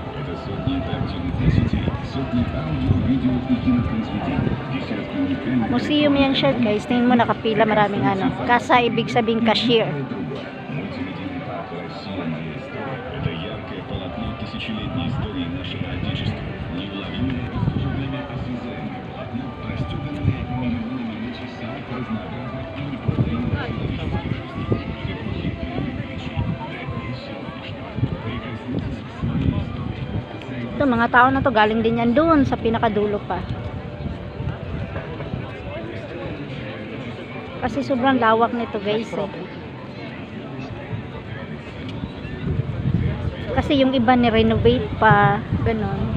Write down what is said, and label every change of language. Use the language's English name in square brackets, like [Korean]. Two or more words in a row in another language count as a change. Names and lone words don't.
[Russian] Это сотни интерактивных носителей, сотни аудио, видео и кинопроизведений, десятки уникальных... [Filipino] Museum yan siya guys. Tingin mo nakapila maraming ano. Kasa ibig sabihin cashier. [Russian] Мультимедийный парк «Россия. Моя история» — это яркое полотно тысячелетней истории нашего Отечества. Неуловимое и в то же время осязаемое полотно, простеганное миллионами ночей самых разнообразных и неповторимых человеческих жизней. Эпохи передачи до дней сегодняшнего. Прикоснитесь к своей истории. [Filipino] Ito, mga tao na to galing din yan doon sa pinakadulo pa. Kasi sobrang lawak nito guys eh. Kasi yung iba ni-renovate pa, ganon.